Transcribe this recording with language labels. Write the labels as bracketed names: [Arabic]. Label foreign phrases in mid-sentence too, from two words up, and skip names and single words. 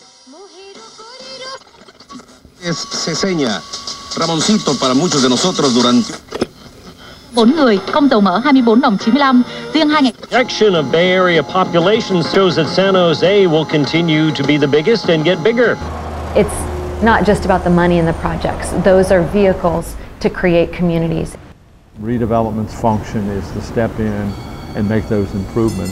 [Spanish] Se seña Ramoncito para muchos de nosotros durante [Vietnamese] 4 người, công dầu mỡ 24 đồng 95, riêng 2 [English] Projection of Bay Area population shows that San Jose will continue to be the biggest and get bigger. It's not just about the money in the projects. Those are vehicles to create communities. Redevelopment's function is to step in and make those improvements.